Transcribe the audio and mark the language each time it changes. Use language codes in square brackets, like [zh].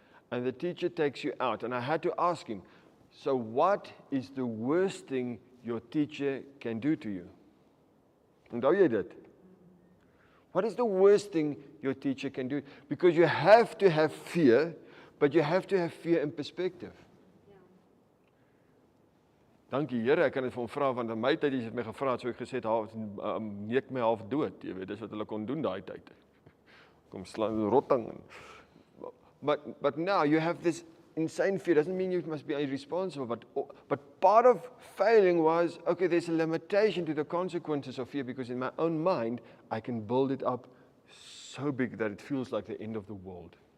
[en] And the teacher takes you out. And I had to ask him, so what is the worst thing your teacher can do to you? [af] Onthou jy dit? [en] What is the worst thing your teacher can do? Because you have to have fear, but you have to have fear in perspective. [af] Dankie Here, ek kan dit vir hom vra, want in my tyd het jy my gevra, so ek gesê het, neek my half dood, jy weet, dis wat hulle kon doen daai tyd. Kom slaan rotting. [en] But now you have this insane fear. Doesn't mean you must be irresponsible, but part of failing was, okay, there's a limitation to the consequences of fear, because in my own mind, I can build it up so big that it feels like the end of the world.